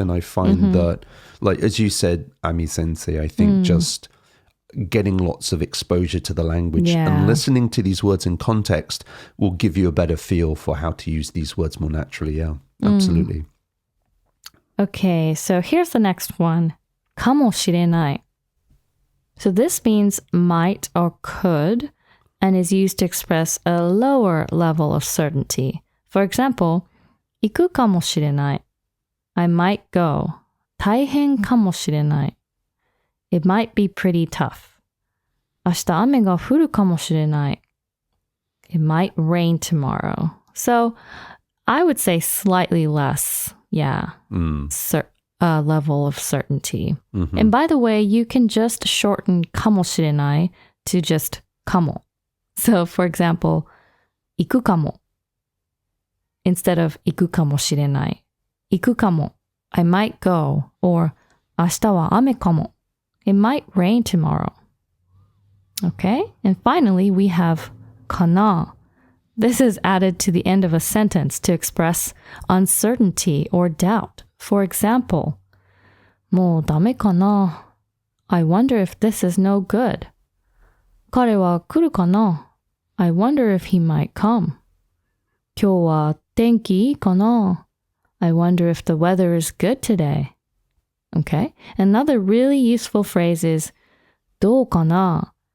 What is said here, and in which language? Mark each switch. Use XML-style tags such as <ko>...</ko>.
<en>And I find that, like, as you said, Ami Sensei, I think just getting lots of exposure to the language and listening to these words in context will give you a better feel for how to use these words more naturally. Yeah, absolutely. Okay, so here's the next one.</en> <ja>かもしれない.</ja> <en>So this means might or could and is used to express a lower level of certainty. For example,</en> <ja>行くかもしれない.</ja> <en>I might go.</en> <ja>大変かもしれない.</ja> <en>It might be pretty tough.</en> <ja>明日雨が降るかもしれない.</ja> <en>It might rain tomorrow. So I would say slightly less, level of certainty. And by the way, you can just shorten かもしれない to just かも. So for example,</en> <ja>行くかも</ja> <en>instead of</en> <ja>行くかもしれない. 行くかも</ja> <en>I might go, or</en> <ja>明日は雨かも</ja> <en>It might rain tomorrow. Okay, and finally we have かな. This is added to the end of a sentence to express uncertainty or doubt.</en> <ja>For example, もうダメかな?</ja> <en>I wonder if this is no good.</en> <ja>彼は来るかな?</ja> <en>I wonder if he might come.</en> <ja>今日は天気いいかな?</ja> <en>I wonder if the weather is good today. Okay, another really useful phrase is</en> <ja>どうかな?</ja>